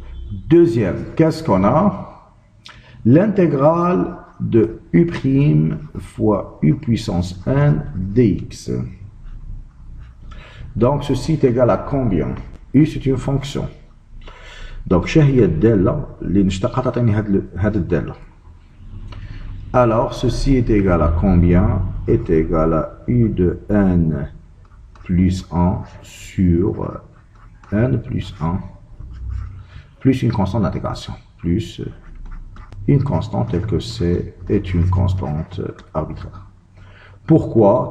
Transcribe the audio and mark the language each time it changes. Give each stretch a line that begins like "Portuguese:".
French: Deuxième, qu'est-ce qu'on a? L'intégrale de U' fois U puissance n dx. Donc, ceci est égal à combien? U, c'est une fonction.
Arabic: Donc, شهي الدالة اللي نشتقها تعطيني هاد الدالة.
French: Alors, ceci est égal à combien? Est égal à U de n plus 1 sur n plus 1 plus une constante d'intégration, plus une constante telle que C est une constante arbitraire. Pourquoi?